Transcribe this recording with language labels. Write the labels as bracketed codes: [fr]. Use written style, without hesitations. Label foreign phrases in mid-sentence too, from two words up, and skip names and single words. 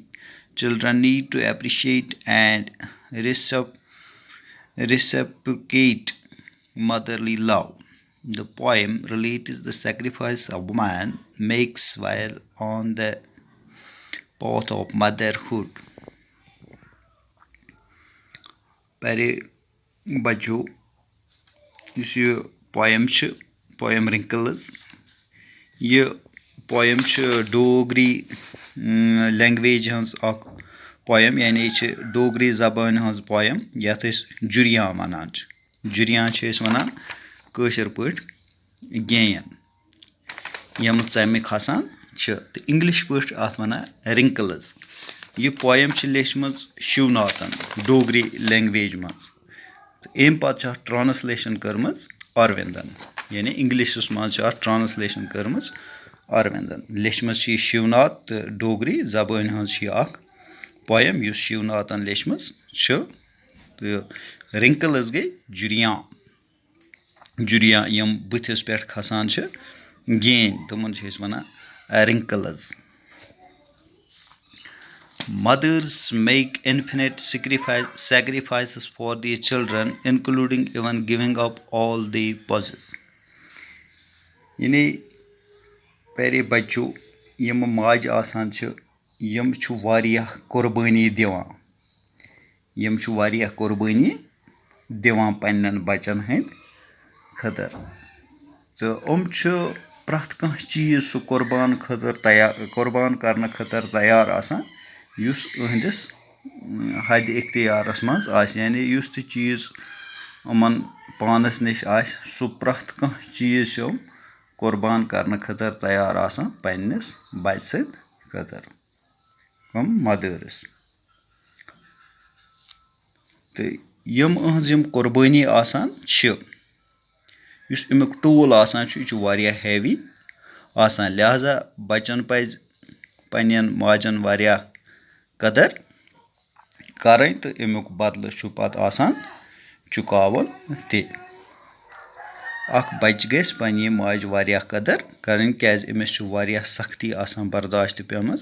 [en] Children need to appreciate and reciprocate motherly love. The poem relates the sacrifice a woman makes while on the path of motherhood. [ks] Pare बच्चों यस ये पोएम रिंकल्स ये पोएम [en] Dogri language [ks] हंस पोएम यानी डोगरी जबान हंस पोएम यथ जुरियां वनान जुरियां वनान कशर पट गेयन यम चम खसान तो इंग्लिश पट अत वनान रिंकल्स यह पोएम लेचम शिवनाथन [en] Dogri language [ks] मज तो अम पे ट्रांसलेशन कर्म अरविंदन यानी इंग्लिशस मज ट्रांसलेशन कर्म अरविंदन लेचम शिवनाथ तो डोगरी जबान हज पोएम युस शिवनाथन लेचम तो रिंकल्स गई जुरियां यम बुथिस पे खसान गेन तमन वन रिंकल्स. [en] Mothers make infinite sacrifices for their children, including even giving up all they possess. [ks] यानी पहले बच्चों यम माज आसान यम वारियाह कुर्बानी दिवान यम वारियाह कुर्बानी दिवान पन्नन बच्चन हंद खतर तो प्रथ कह चीज सु कुर्बान खतर तैयार कुर्बान करने खतर तैयार आसान युस अहंदिस हद इख्तियारस मज आस यानी युस त चीज अमन पानस निश आस सु प्रथ कह चीज कुर्बान करने खतर तैयार आसान पन्निस बच सत खतर हम मदर्स तो यम अहंज यम कुर्बानी आसान युस अमुक टोल आसान यह वारियाह हैवी आसान लिहाजा बच्चन पज पन्न माजन वारियाह कदर करें तो अमुक बदल पत आसान चुकावन ते अख बच गस पन्ने माज वारियाह कदर करें क्या अमिस वारियाह सख्ती आसान बर्दाश्त पेमज